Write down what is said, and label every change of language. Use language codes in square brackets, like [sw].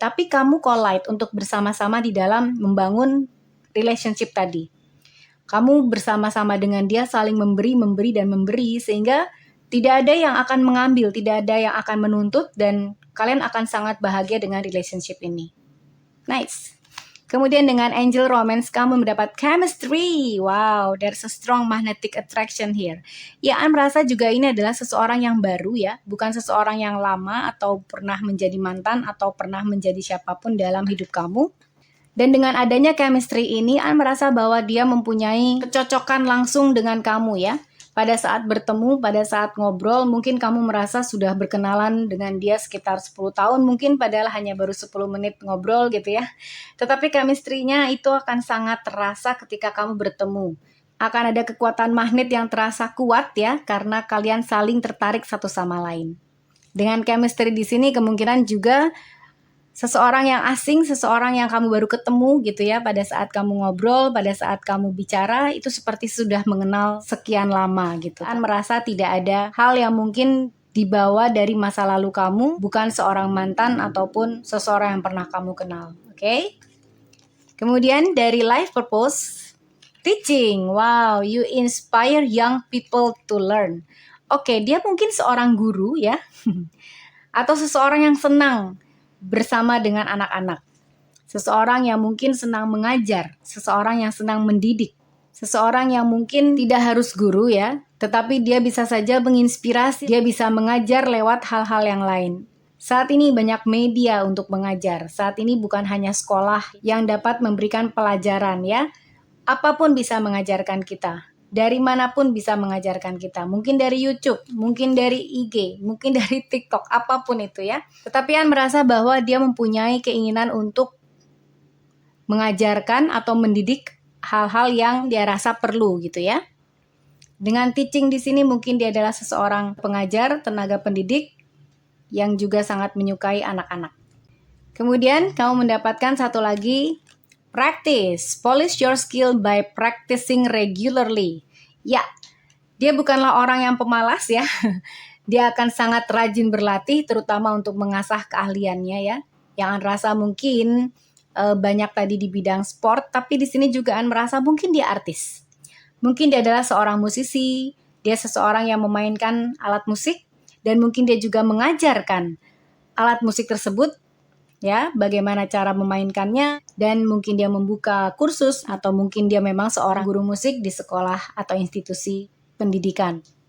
[id] Tapi kamu collide untuk bersama-sama di dalam membangun relationship tadi. Kamu bersama-sama dengan dia saling memberi, sehingga tidak ada yang akan mengambil, tidak ada yang akan menuntut, dan kalian akan sangat bahagia dengan relationship ini. Nice. Kemudian dengan Angel Romance, kamu mendapat chemistry. [en] Wow, there's a strong magnetic attraction here. [id] Ya, An merasa juga ini adalah seseorang yang baru ya, bukan seseorang yang lama atau pernah menjadi mantan atau pernah menjadi siapapun dalam hidup kamu. Dan dengan adanya chemistry ini, An merasa bahwa dia mempunyai kecocokan langsung dengan kamu ya. Pada saat bertemu, pada saat ngobrol, mungkin kamu merasa sudah berkenalan dengan dia sekitar 10 tahun, mungkin padahal hanya baru 10 menit ngobrol gitu ya. Tetapi chemistry-nya itu akan sangat terasa ketika kamu bertemu. Akan ada kekuatan magnet yang terasa kuat ya, karena kalian saling tertarik satu sama lain. Dengan chemistry di sini kemungkinan juga seseorang yang asing, seseorang yang kamu baru ketemu gitu ya, pada saat kamu ngobrol, pada saat kamu bicara, itu seperti sudah mengenal sekian lama gitu. An merasa tidak ada hal yang mungkin dibawa dari masa lalu kamu, bukan seorang mantan ataupun seseorang yang pernah kamu kenal. Oke? Kemudian dari life purpose, teaching. [en] Wow, you inspire young people to learn. [id] Oke, dia mungkin seorang guru ya, atau seseorang yang senang bersama dengan anak-anak. Seseorang yang mungkin senang mengajar, seseorang yang senang mendidik, seseorang yang mungkin tidak harus guru ya, tetapi dia bisa saja menginspirasi, dia bisa mengajar lewat hal-hal yang lain. Saat ini banyak media untuk mengajar. Saat ini bukan hanya sekolah yang dapat memberikan pelajaran ya. Apapun bisa mengajarkan kita. Dari manapun bisa mengajarkan kita. Mungkin dari YouTube, mungkin dari IG, mungkin dari TikTok, apapun itu ya. Tetapi An merasa bahwa dia mempunyai keinginan untuk mengajarkan atau mendidik hal-hal yang dia rasa perlu gitu ya. Dengan teaching di sini mungkin dia adalah seseorang pengajar, tenaga pendidik yang juga sangat menyukai anak-anak. Kemudian kamu mendapatkan satu lagi, practice. [en] Polish your skill by practicing regularly. [id] Ya, dia bukanlah orang yang pemalas ya. Dia akan sangat rajin berlatih, terutama untuk mengasah keahliannya ya. Yang An rasa mungkin banyak tadi di bidang sport, tapi di sini juga An merasa mungkin dia artis. Mungkin dia adalah seorang musisi, dia seseorang yang memainkan alat musik, dan mungkin dia juga mengajarkan alat musik tersebut, ya, bagaimana cara memainkannya, dan mungkin dia membuka kursus atau mungkin dia memang seorang guru musik di sekolah atau institusi pendidikan.